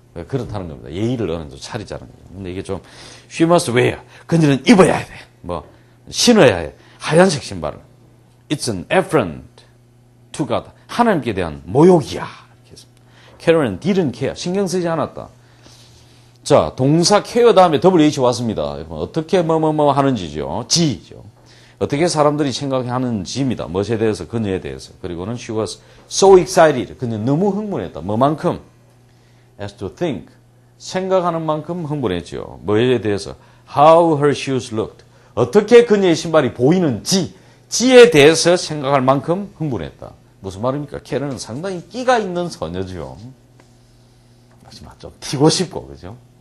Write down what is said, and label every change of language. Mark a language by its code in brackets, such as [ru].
[ko] 그렇다는 겁니다 예의를 어느 정도 차리자는 거죠 근데 이게 좀 [en] she must wear [ko] 그녀는 입어야 돼 뭐 신어야 해 하얀색 신발을 [en] it's an affront to God [ko] 하나님께 대한 모욕이야 캐럴은 [en] didn't care. [ko] 신경 쓰지 않았다. 자, 동사 care 다음에 WH 왔습니다. 어떻게 뭐뭐뭐 하는지죠. 지죠. 어떻게 사람들이 생각하는지입니다. 무엇에 대해서, 그녀에 대해서. 그리고는 [en] she was so excited. [ko] 그녀는 너무 흥분했다. 뭐만큼? [en] as to think. [ko] 생각하는 만큼 흥분했죠. 뭐에 대해서? [en] how her shoes looked. [ko] 어떻게 그녀의 신발이 보이는지, 지에 대해서 생각할 만큼 흥분했다. 무슨 말입니까? 캐럴은 상당히 끼가 있는 소녀죠. 하지만 좀 튀고 싶고, 그죠?